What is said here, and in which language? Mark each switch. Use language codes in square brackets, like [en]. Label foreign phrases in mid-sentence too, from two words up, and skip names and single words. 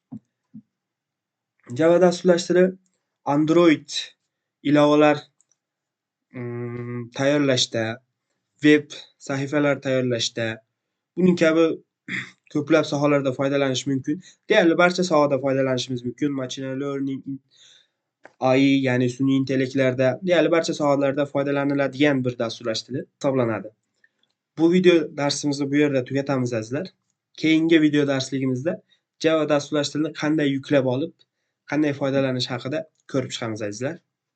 [uz] Java dasturlashtirish Android ilovalar tayyorlashda, veb sahifalar tayyorlashda, buning kabi ko'plab sohalarda foydalanish mumkin. Deyarli barcha sohada foydalanishimiz mumkin. [en] Machine learning, AI, [uz] ya'ni sun'iy intellektlarda deyarli barcha sohalarda foydalaniladigan bir dasturlash tili hisoblanadi. Bu video darsimizni bu yerda tugatamiz azizlar. Keyingi video darsligimizda Java dasturlash tilini qanday yuklab olib, qanday foydalanish haqida ko'rib chiqamiz azizlar.